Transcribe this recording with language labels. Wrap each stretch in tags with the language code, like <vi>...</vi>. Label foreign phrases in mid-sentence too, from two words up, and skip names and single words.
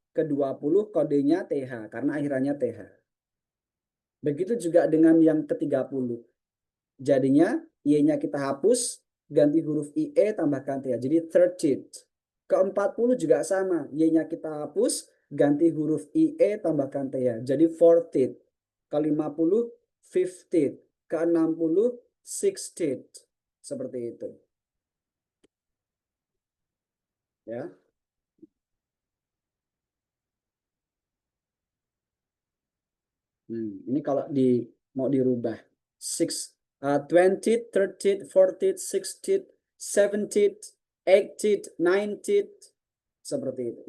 <id>Ke-20 kodenya TH karena akhirannya TH. Begitu juga dengan yang ke-30. Jadinya Y-nya kita hapus, ganti huruf IE tambahkan TH. Jadi 30th. Ke-40 juga sama. Y-nya kita hapus, ganti huruf IE tambahkan TH. Jadi 40th. Ke-50 50th. Ke-60 60th. Seperti itu. Ya. Ini kalau mau dirubah 20th, 30th, 40th, 60th, 70th, 80th, 90th, seperti itu.</id>